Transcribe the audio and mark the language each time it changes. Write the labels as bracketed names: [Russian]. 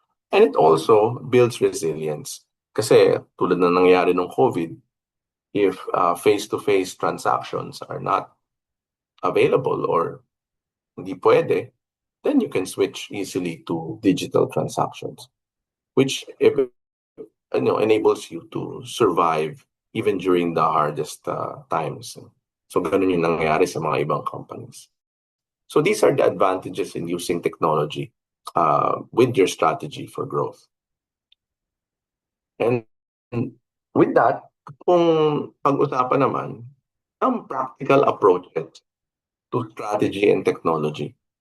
[English] And it also builds resilience. [Filipino] Kasi tulad na nangyari nung COVID, [English] if face-to-face transactions are not available or [Filipino] hindi pwede, [English] then you can switch easily to digital transactions, which enables you to survive even during the hardest times. [Filipino] So ganun yung nangyari sa mga ibang companies. [English] So these are the advantages in using technology with your strategy for growth. [Filipino] And with that, kung pag-usapan naman, ang [English] practical approaches to strategy and technology.